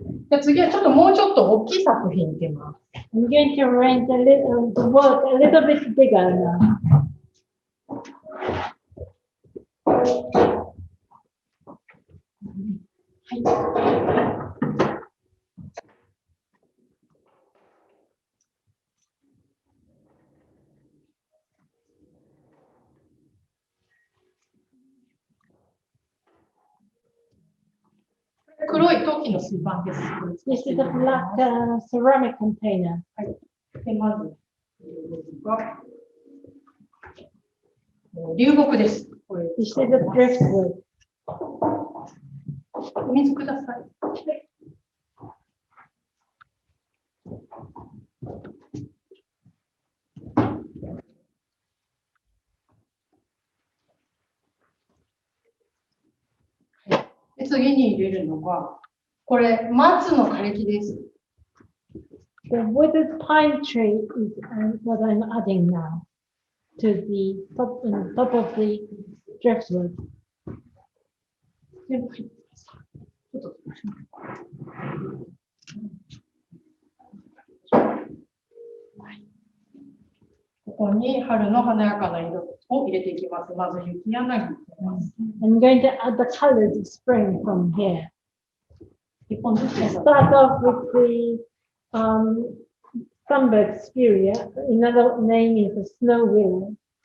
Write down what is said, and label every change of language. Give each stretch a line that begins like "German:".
Japanese: じゃあ次はちょっともうちょっと大きい作品いきます。
English: I'm going to arrange the work a little bit bigger now.
Japanese: 黒い陶器の水盤です。
English: This is a black ceramic container.
Japanese: でまず流木です。
English: This is a driftwood.
Japanese: お水ください。で次に入れるのが、これ、松の枯れ木です。
English: The withered pine tree is what I'm adding now to the top of the driftwood.
Japanese: ここに春の華やかな色を入れていきます。まず雪柳。
English: I'm going to add the colors of spring from here. I start off with the sunbird spheria. Another name is the snow willow.